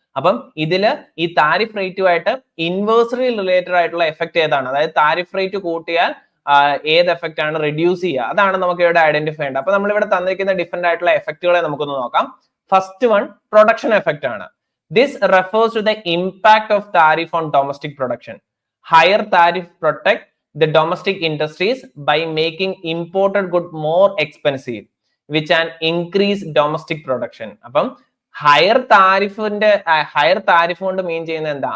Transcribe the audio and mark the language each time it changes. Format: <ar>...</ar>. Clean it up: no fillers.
<ml>അപ്പം ഇതില് ഈ താരിഫ് റേറ്റുമായിട്ട് ഇൻവേഴ്സ്ലി റിലേറ്റഡ് ആയിട്ടുള്ള എഫക്ട് ഏതാണ്? അതായത് താരിഫ് റേറ്റ് കൂട്ടിയാൽ ഏത് എഫക്റ്റ് ആണ് റെഡ്യൂസ് ചെയ്യുക? അതാണ് നമുക്ക് ഇവിടെ ഐഡന്റിഫൈ ചെയ്യേണ്ടത്. അപ്പൊ നമ്മൾ ഇവിടെ തന്നിരിക്കുന്ന ഡിഫറെന്റ് ആയിട്ടുള്ള എഫക്റ്റുകളെ നമുക്കൊന്ന് നോക്കാം. ഫസ്റ്റ് വൺ പ്രൊഡക്ഷൻ എഫക്റ്റ് ആണ്.</ml> <en>This refers to the impact of tariff on domestic production. Higher tariff protect the domestic industries by making imported good more expensive, which can increase domestic production.</en> <ml>അപ്പം higher tariff കൊണ്ട് മീൻ ചെയ്യുന്നത് എന്താ?</ml>